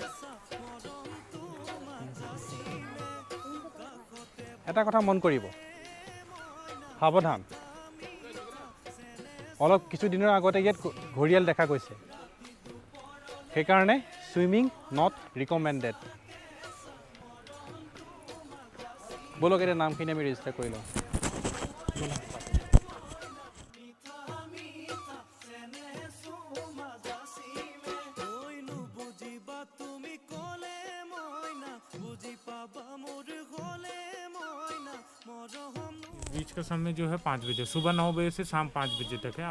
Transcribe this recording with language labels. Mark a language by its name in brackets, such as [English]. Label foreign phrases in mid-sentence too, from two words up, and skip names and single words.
[Assamese] এটা কথা মন কৰিব, সাৱধান, অলপ কিছুদিনৰ আগতে ইয়াত ঘৰিয়াল দেখা গৈছে, সেইকাৰণে [English] swimming not recommended. [Assamese] বলক এতিয়া নামখিনি আমি ৰেজিষ্টাৰ কৰি লওঁ। [Hindi] बीच का समय जो है 5 बजे, सुबह 9 बजे से शाम 5 बजे तक है।